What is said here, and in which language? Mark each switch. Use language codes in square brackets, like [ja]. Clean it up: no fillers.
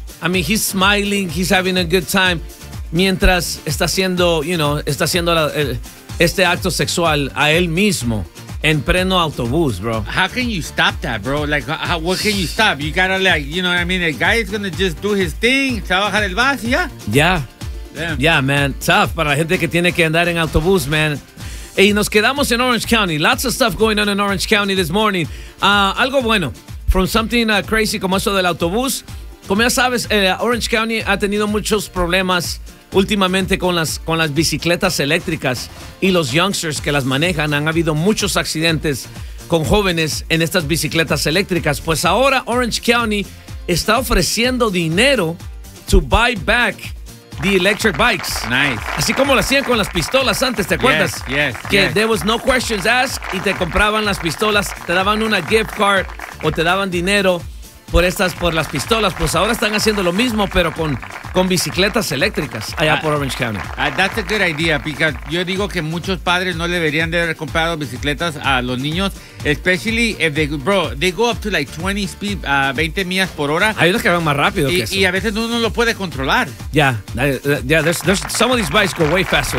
[en] I mean, he's smiling, he's having a good time, [es] mientras está haciendo, [en] you know, [es] está haciendo este acto sexual a él mismo. En pleno autobús, bro. [en] How can you stop that, bro? Like, what can you stop? You gotta, like, you know what I mean? A guy is gonna just do his thing. [es] Trabaja del bus, ya. [en] Yeah. Yeah, man. [es] Tough para la gente que tiene que andar en autobús, man. Y nos quedamos en Orange County. [en] Lots of stuff going on in Orange County this morning. [es] Algo bueno. [en] From something crazy [es] como eso del autobús. Como ya sabes, Orange County ha tenido muchos problemas últimamente con las bicicletas eléctricas y los youngsters que las manejan. Han habido muchos accidentes con jóvenes en estas bicicletas eléctricas. Pues ahora Orange County está ofreciendo dinero [en] to buy back the electric bikes. Nice. [es] Así como lo hacían con las pistolas antes, ¿te acuerdas? [en] Yes, [es] que [en] yes. There was no questions asked [es] y te compraban las pistolas, te daban una gift card o te daban dinero por las pistolas. Pues ahora están haciendo lo mismo, pero con con bicicletas eléctricas allá por Orange County. [en] That's a good idea, because [es] yo digo que muchos padres no deberían de haber comprado bicicletas a los niños, [en] especially if they, bro, they go up to like 20 speed, [es] 20 millas por hora. Hay unos que van más rápido y, que eso. Y a veces uno no lo puede controlar. [en] Yeah, there's some of these bikes go way faster